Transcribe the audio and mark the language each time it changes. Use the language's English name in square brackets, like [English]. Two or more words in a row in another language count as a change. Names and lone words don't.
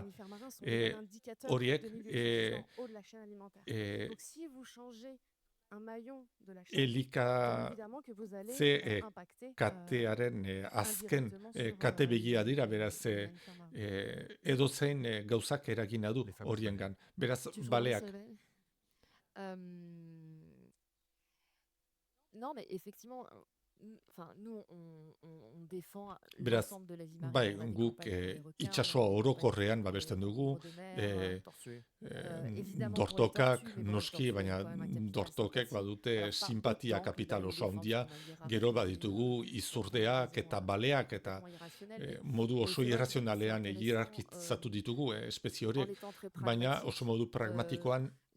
[Basque] Horiek elikatze katearen azken kate begia dira, beraz edozein gauzak eragina du horiengan. Beraz, baleak. [French] Non, mais effectivement, nous, on défend [Basque] beraz, bai, guk itsasoa orokorrean babesten dugu, dortokak noski, baina dortokek badute simpatia kapital oso handia, gero baditugu izurdeak eta baleak eta modu oso irrazionalean hierarkizatu ditugu espezie horiek, baina oso modu pragmatikoan